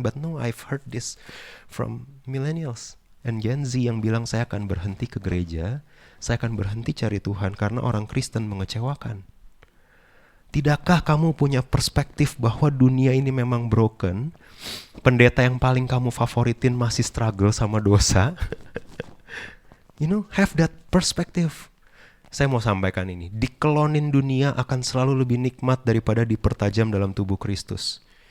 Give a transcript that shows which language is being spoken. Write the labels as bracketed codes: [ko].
[en] But no, I've heard this from millennials and Gen Z [id] yang bilang saya akan berhenti ke gereja, saya akan berhenti cari Tuhan karena orang Kristen mengecewakan. Tidakkah kamu punya perspektif bahwa dunia ini memang broken? Pendeta yang paling kamu favoritin masih struggle sama dosa? [en] You know, have that perspective. [id] Saya mau sampaikan ini. Dikelonin dunia akan selalu lebih nikmat daripada dipertajam dalam tubuh Kristus.